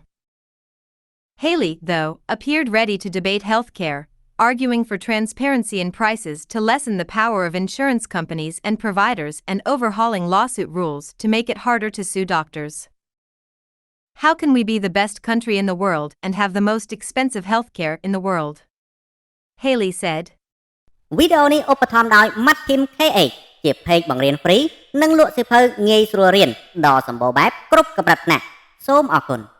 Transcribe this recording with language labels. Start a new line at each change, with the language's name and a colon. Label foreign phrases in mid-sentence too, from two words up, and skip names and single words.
English: Haley, though, appeared ready to debate health care, arguing for transparency in prices to lessen the power of insurance companies and providers and overhauling lawsuit rules to make it harder to sue doctors. "How can we be the best country in the world and have the most expensive healthcare in the world?" Haley said.
Khmer: វីដេអូនេះឧបត្ថម្ភដោយ Matim KH ជាเพจបង្រៀនហ្វ្រីនិងលក់សៀវភៅងាយស្រួលរៀនដ៏សម្បូរបែបគ្រប់កម្រិតថ្នាក់សូមអរគុណ